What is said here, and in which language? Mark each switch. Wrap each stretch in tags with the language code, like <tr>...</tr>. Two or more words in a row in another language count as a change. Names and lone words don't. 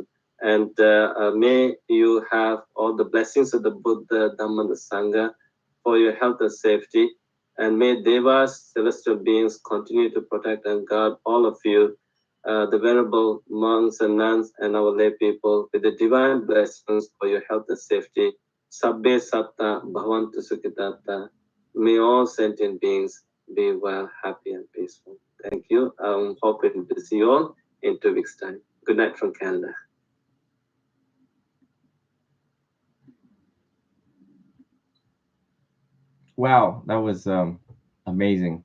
<en>And may you have all the blessings of the Buddha, Dhamma, and Sangha for your health and safety. And may Devas, celestial beings, continue to protect and guard all of you, the venerable monks and nuns, and our lay people, with the divine blessings for your health and safety.</en> <pi>Sabbe satta bhavantu sukhitata.</pi> <en>May all sentient beings be well, happy, and peaceful. Thank you. I'm hoping to see you all in 2 weeks' time. Good night from Canada. Wow, that was amazing.</en>